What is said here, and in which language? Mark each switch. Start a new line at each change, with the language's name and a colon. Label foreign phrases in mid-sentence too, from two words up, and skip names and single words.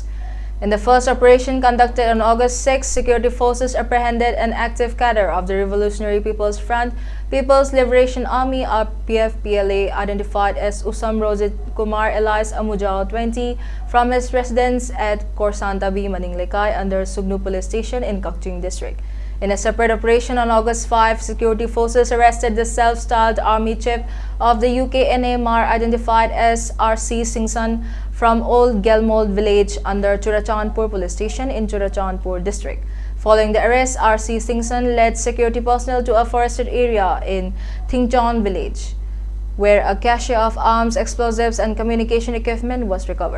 English: In the first operation conducted on August 6, security forces apprehended an active cadre of the Revolutionary People's Front, People's Liberation Army (RPF-PLA), identified as Usam Rojit Kumar Elias Amujao, 20, from his residence at Korsantabi Maning Lekai under Sugnu Police Station in Kakching District. In a separate operation on August 5, security forces arrested the self-styled army chief of the UKNA-MAR, identified as R.C. Singson, from Old Gelmold village under Churachandpur Police Station in Churachandpur District. Following the arrest, R.C. Singson led security personnel to a forested area in Thingchon village, where a cache of arms, explosives, and communication equipment was recovered.